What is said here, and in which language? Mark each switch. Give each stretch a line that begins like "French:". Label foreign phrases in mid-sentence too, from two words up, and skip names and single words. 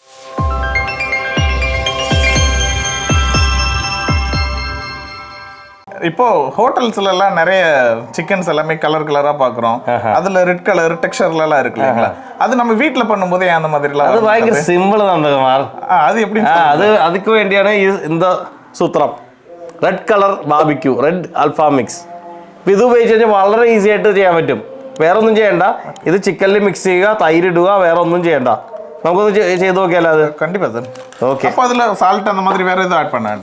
Tamil: இப்போ ஹோட்டல்ஸ்ல எல்லாம் நிறைய சிக்கன்ஸ் எல்லாமே கலர் கலரா பாக்குறோம். அதுல
English: red colour
Tamil: டெக்ஸ்சர்ல எல்லாம் இருக்கு இல்லைங்களா? அது நம்ம வீட்ல பண்ணும்போதே அந்த மாதிரி எல்லாம் அது பயங்கர சிம்பிள் நந்தகுமார். அது எப்படி? அதுக்கு வேண்டியான இந்த
Malayalam: സൂത്രം
English: red colour barbecue,
Malayalam: റെഡ് അൽഫാ മിക്സ്. ഇത് ഉപയോഗിച്ച് കഴിഞ്ഞാൽ വളരെ ഈസി ആയിട്ട് ചെയ്യാൻ പറ്റും. വേറെ ഒന്നും ചെയ്യണ്ട. ഇത് ചിക്കനിൽ മിക്സ് ചെയ്യുക, തൈര് ഇടുക, വേറെ ഒന്നും ചെയ്യണ്ട. നമുക്കൊന്ന് ചെയ്ത് നോക്കിയാലോ? അത്
Tamil: கண்டிப்பா சார்.
Malayalam: ഓക്കെ. അപ്പോൾ അതിൽ സാൾട്ട് എന്ന മാതിരി വേറെ ഇത് ആഡ് പണ്ണണ്ട?